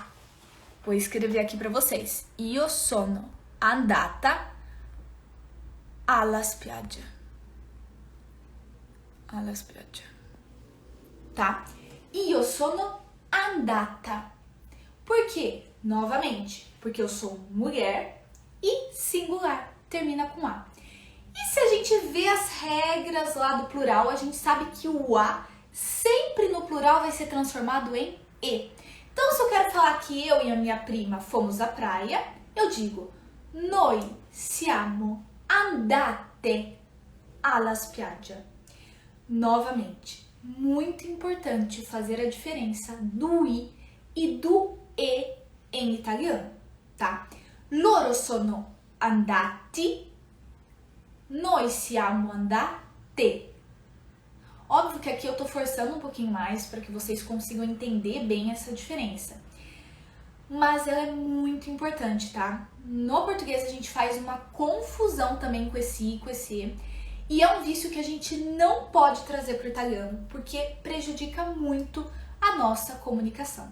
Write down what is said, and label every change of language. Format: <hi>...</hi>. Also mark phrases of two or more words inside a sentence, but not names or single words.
<pt>Vou escrever aqui para vocês.</pt> <it>Io sono andata alla spiaggia. Alla spiaggia. Tá? Io sono andata.</it> <pt>Por quê? Novamente, porque eu sou mulher e singular, termina com a. E se a gente vê as regras lá do plural, a gente sabe que o a sempre no plural vai ser transformado em e. Então, se eu quero falar que eu e a minha prima fomos à praia, eu digo</pt> <it>noi siamo andate alla spiaggia.</it> <pt>Novamente, muito importante fazer a diferença do i e do e em italiano, tá?</pt> <it>Loro sono andati, noi siamo andate.</it> <pt>Óbvio que aqui eu tô forçando um pouquinho mais para que vocês consigam entender bem essa diferença. Mas ela é muito importante, tá? No português a gente faz uma confusão também com esse i, com esse e. E é um vício que a gente não pode trazer para o italiano, porque prejudica muito a nossa comunicação.</pt>